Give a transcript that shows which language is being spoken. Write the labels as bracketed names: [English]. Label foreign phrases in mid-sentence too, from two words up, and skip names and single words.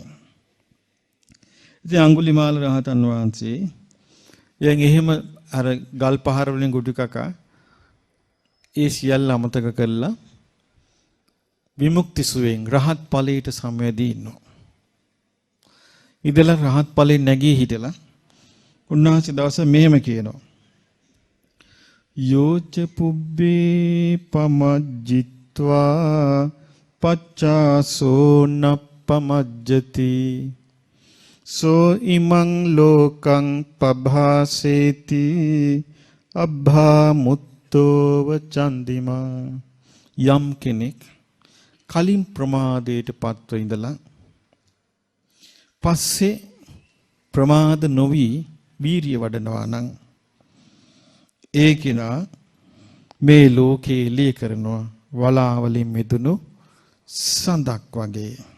[Sinhala] ඉතින් අඟුලිමාල රහතන් වහන්සේ දැන් එහෙම අර ගල් පහර වලින් ගුටි කකා ඒ සියල්ල අමතක කළා විමුක්ති සුවයෙන් රහත් ඵලයට සමවැදී ඉන්නවා. ඉතල රහත් ඵලෙන් නැගී හිටලා උන්වහන්සේ දවස මෙහෙම කියනවා. [Pali] යෝච පුබ්බේ පමජ්ජිත්වා පච්චාසෝ නප්පමජ්ජති සෝ ඉමං ලෝකං පභාසේති අබ්භා මුත්තෝව චන්දිමා. [Sinhala] යම් කෙනෙක් කලින් ප්‍රමාදයට පත්ව ඉඳලා පස්සේ ප්‍රමාද නොවි වීරිය වඩනවා නම් ඒ කෙනා මේ ලෝකේ එළිය කරනවා වලාවලින් මිදුණු සඳක් වගේ.